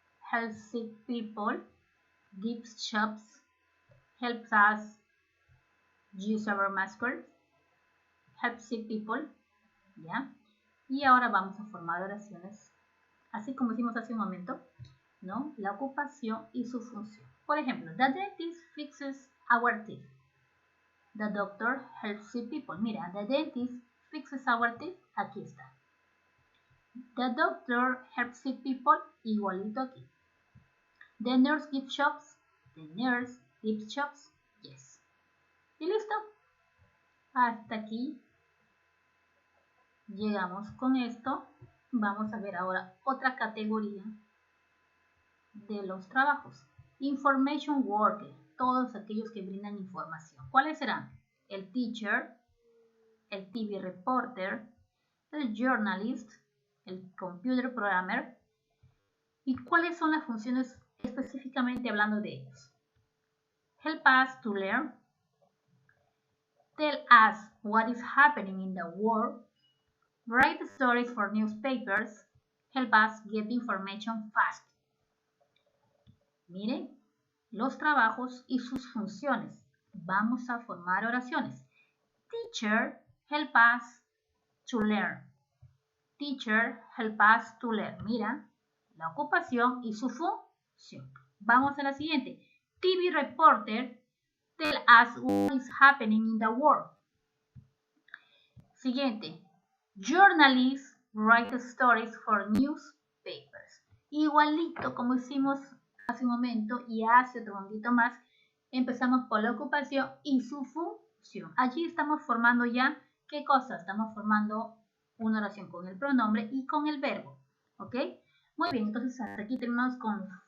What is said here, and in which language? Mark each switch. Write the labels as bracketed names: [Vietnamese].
[English] Helps sick people. Gives shops. Helps us use our muscles. Helps sick people. [Spanish] ¿Ya? Y ahora vamos a formar oraciones, así como hicimos hace un momento, ¿no? La ocupación y su función. Por ejemplo, [English] the dentist fixes our teeth. The doctor helps sick people. [Spanish] Mira, [English] the dentist fixes our teeth. [Spanish] Aquí está. [English] The doctor helps sick people. [Spanish] Igualito aquí. [English] The nurse gives shops. The nurse gives shops. Yes. [Spanish] ¿Y listo? Hasta aquí llegamos con esto. Vamos a ver ahora otra categoría de los trabajos. Information worker, todos aquellos que brindan información. ¿Cuáles serán? El teacher, el TV reporter, el journalist, el computer programmer. ¿Y cuáles son las funciones específicamente hablando de ellos? [English] Help us to learn. Tell us what is happening in the world. Write stories for newspapers. Help us get information fast. [Spanish] Miren los trabajos y sus funciones. Vamos a formar oraciones. [English] Teacher, help us to learn. Teacher, help us to learn. [Spanish] Mira, la ocupación y su función. Vamos a la siguiente. [English] TV reporter, tell us what is happening in the world. [Spanish] Siguiente. [English] Journalists write stories for newspapers. [Spanish] Igualito como hicimos hace un momento y hace otro momentito más, empezamos por la ocupación y su función. Allí estamos formando ya, ¿qué cosa? Estamos formando una oración con el pronombre y con el verbo, ¿ok? Muy bien, entonces hasta aquí terminamos con